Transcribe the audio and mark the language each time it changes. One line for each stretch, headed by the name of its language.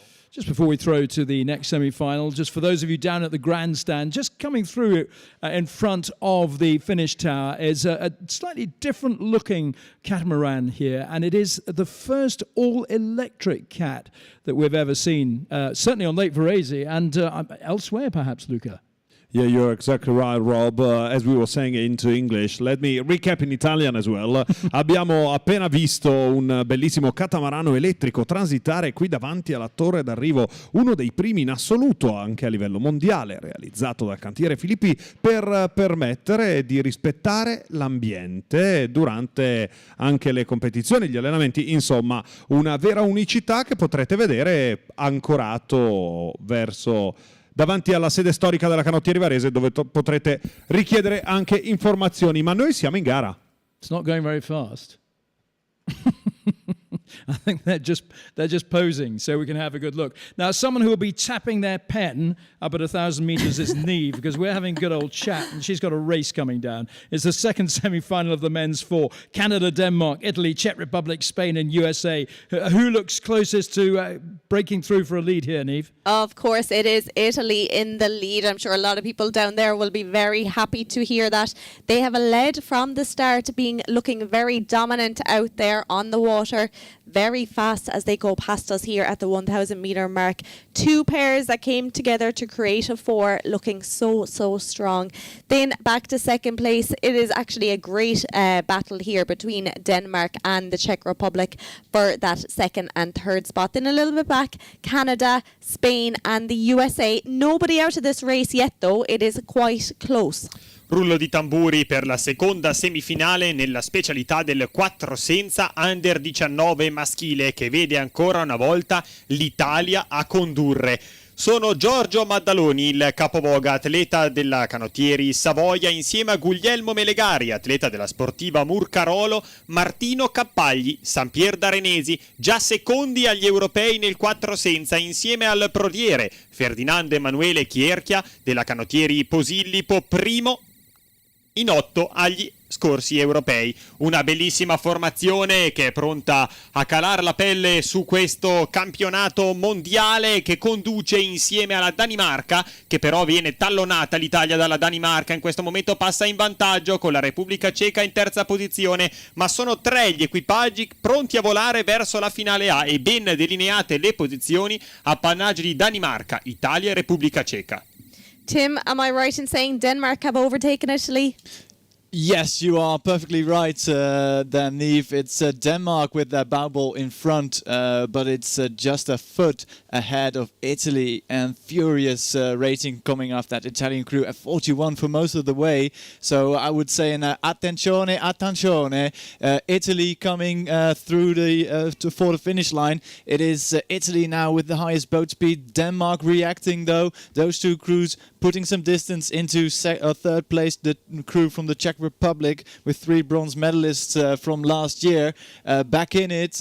English: Just before we throw to the next semi-final, just for those of you down at the grandstand, just coming through in front of the finish tower is a slightly different looking catamaran here, and it is the first all-electric cat that we've ever seen, certainly on Lake Varese and elsewhere perhaps, Luca. Yeah, you're exactly right, Rob. As we were saying into English, let me recap in Italian as well.
Italian: Abbiamo appena visto un bellissimo catamarano elettrico transitare qui davanti alla torre d'arrivo, uno dei primi in assoluto anche a livello mondiale, realizzato dal cantiere Filippi per permettere di rispettare l'ambiente durante anche le competizioni, gli allenamenti. Insomma, una vera unicità che potrete vedere ancorato verso davanti alla sede storica della Canottieri Varese, dove potrete richiedere anche informazioni. Ma noi siamo in gara.
English: It's not going very fast. I think they're just posing so we can have a good look. Now, someone who will be tapping their pen up at 1,000 meters is Neve, because we're having a good old chat, and she's got a race coming down. It's the second semi-final of the men's four. Canada, Denmark, Italy, Czech Republic, Spain, and USA. Who looks closest to breaking through for a lead here, Neve? Of course, it is Italy in the lead. I'm sure a lot of people down there will be very happy to hear that. They have led from the start, looking very dominant out there on the water, very fast as they go past us here at the 1,000 meter mark. Two pairs that came together to create a four, looking so strong. Then back to second place. It is actually a great battle here between Denmark and the Czech Republic for that second and third spot. Then a little bit back, Canada, Spain and the USA. Nobody out of this race yet though. It is quite close.
Italian: Rullo di tamburi per la seconda semifinale nella specialità del 4 senza under 19 maschile, che vede ancora una volta l'Italia a condurre. Sono Giorgio Maddaloni, il capovoga, atleta della Canottieri Savoia, insieme a Guglielmo Melegari, atleta della sportiva Murcarolo, Martino Cappagli, Sampier d'Arenesi, già secondi agli europei nel 4 senza, insieme al prodiere Ferdinando Emanuele Chierchia della Canottieri Posillipo, primo in 8 agli scorsi europei. Una bellissima formazione che è pronta a calar la pelle su questo campionato mondiale, che conduce insieme alla Danimarca, che però viene tallonata l'Italia dalla Danimarca. In questo momento passa in vantaggio con la Repubblica Ceca in terza posizione, ma sono 3 gli equipaggi pronti a volare verso la finale A e ben delineate le posizioni, appannaggio di Danimarca, Italia e Repubblica Ceca.
English: Tim, am I right in saying Denmark have overtaken Italy? Yes, you are perfectly right there, Neve. It's Denmark with their bow ball in front, but it's just a foot ahead of Italy, and furious rating coming off that Italian crew at 41 for most of the way. So I would say
Italian: attenzione, attenzione.
English: Italy coming through for the finish line. It is Italy now with the highest boat speed. Denmark reacting though. Those two crews putting some distance into third place, the crew from the Czech Republic with 3 bronze medalists from last year back in it.